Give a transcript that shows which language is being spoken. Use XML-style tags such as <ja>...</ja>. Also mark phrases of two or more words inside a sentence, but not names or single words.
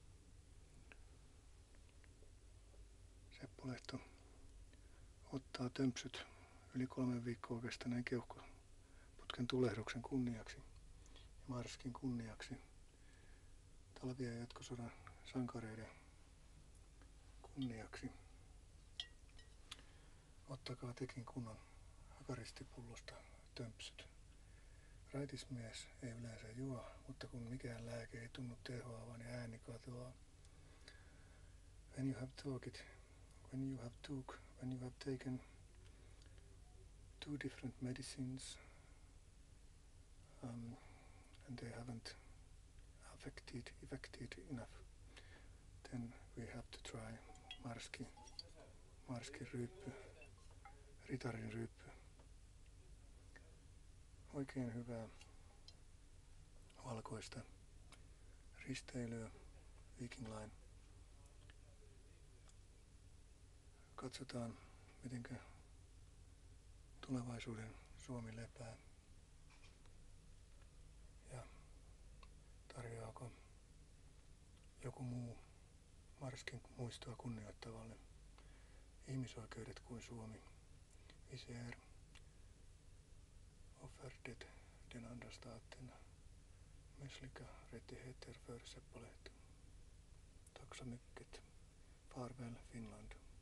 <fi>Seppo Lehto ottaa tömpsyt yli 3 viikkoa kestäneen keuhkoputken tulehduksen kunniaksi ja Marskin kunniaksi, talvi- ja jatkosodan sankareiden kunniaksi. Ottakaa tekin kunnon hakaristipullosta tömpsyt. Raitismies ei yleensä juo, mutta kun mikään lääke ei tunnu tehoavan ja ääni katoaa.</fi> <en>When you have taken 2 different medicines and they haven't affected enough, then we have to try</en> <fi>Marskin ryyppy, ritarin ryyppy. Oikein hyvää valkoista risteilyä, Viking Line. Katsotaan, mitenkä tulevaisuuden Suomi lepää ja tarjoaako joku muu Marskin muistoa kunnioittavalle ihmisoikeudet kuin Suomi.</fi> <sv>Vi ser offerdet den andra staten mänskliga rättigheter för Seppo Lehto. Tack så mycket. Farväl Finland.</sv>